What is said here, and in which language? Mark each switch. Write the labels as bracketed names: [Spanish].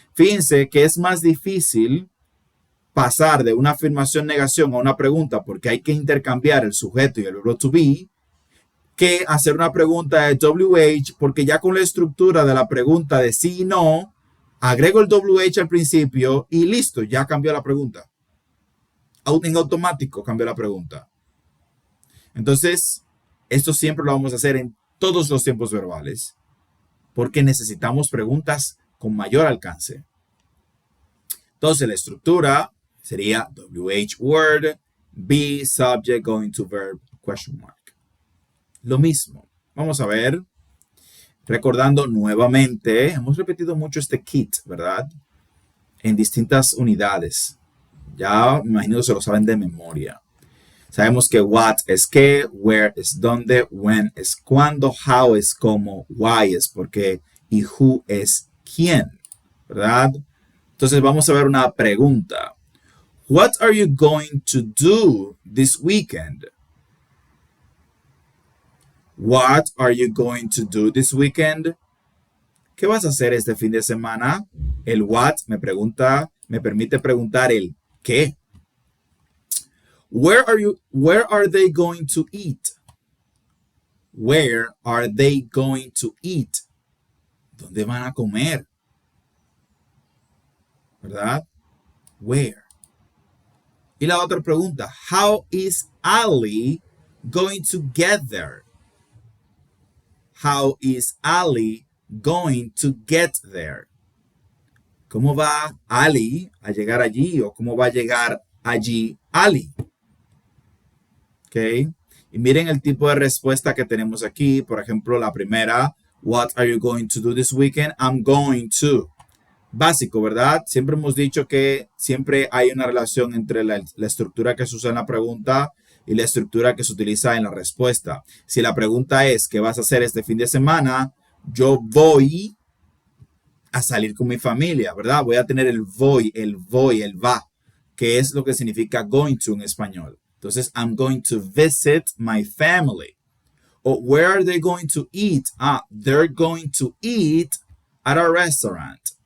[Spanish] Fíjense que es más difícil pasar de una afirmación-negación a una pregunta porque hay que intercambiar el sujeto y el verbo to be, que hacer una pregunta de WH, porque ya con la estructura de la pregunta de sí y no, agrego el WH al principio y listo, ya cambió la pregunta. En automático cambió la pregunta. Entonces, esto siempre lo vamos a hacer en todos los tiempos verbales, porque necesitamos preguntas con mayor alcance. Entonces, la estructura Sería [English] WH word, be subject going to verb, question mark. [Spanish] Lo mismo. Vamos a ver. Recordando nuevamente, hemos repetido mucho este kit, ¿verdad? En distintas unidades. Ya me imagino que se lo saben de memoria. Sabemos que what es qué, where es dónde, when es cuándo, how es cómo, why es por qué y who es quién, ¿verdad? Entonces vamos a ver una pregunta. [English] What are you going to do this weekend? What are you going to do this weekend? [Spanish] ¿Qué vas a hacer este fin de semana? El what me permite preguntar el qué. [English] Where are they going to eat? Where are they going to eat? [Spanish] ¿Dónde van a comer? [English] ¿Verdad? Where. [Spanish] Y la otra pregunta, [English] how is Ali going to get there? How is Ali going to get there? [Spanish] ¿Cómo va Ali a llegar allí? ¿O cómo va a llegar allí Ali? ¿Ok? Y miren el tipo de respuesta que tenemos aquí. Por ejemplo, la primera, [English] what are you going to do this weekend? I'm going to. [Spanish] Básico, ¿verdad? Siempre hemos dicho que siempre hay una relación entre la estructura que se usa en la pregunta y la estructura que se utiliza en la respuesta. Si la pregunta es, ¿qué vas a hacer este fin de semana? Yo voy a salir con mi familia, ¿verdad? Voy a tener el voy, el va, que es lo que significa going to en español. [English] Entonces, I'm going to visit my family. O, where are they going to eat? They're going to eat at a restaurant.